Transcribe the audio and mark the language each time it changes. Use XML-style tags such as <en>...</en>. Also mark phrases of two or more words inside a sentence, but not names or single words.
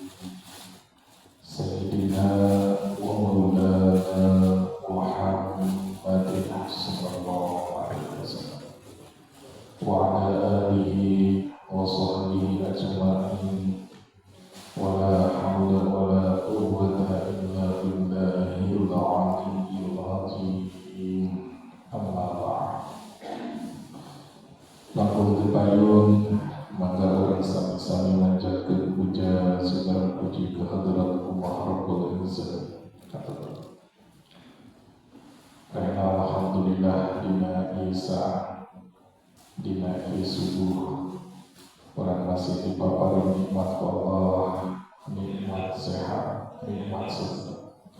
<ar>سيدنا ومولانا محمد صلى الله عليه وسلم وعلى آله وصحبه أجمعين. ولا حول ولا قوة إلا بالله العلي العظيم. أما بعد.</ar> <su>Langkung dipayun mangga urang sami-sami manjatkeun puja</su> <id>segala puji</id> <su>kehadrat Allah</su> <ar>رب العزة.</ar> <su>Karena alhamdulillah dina Isa dina subuh orang masih dipaparin nikmat Allah, nikmat sehat, nikmat surga.</su>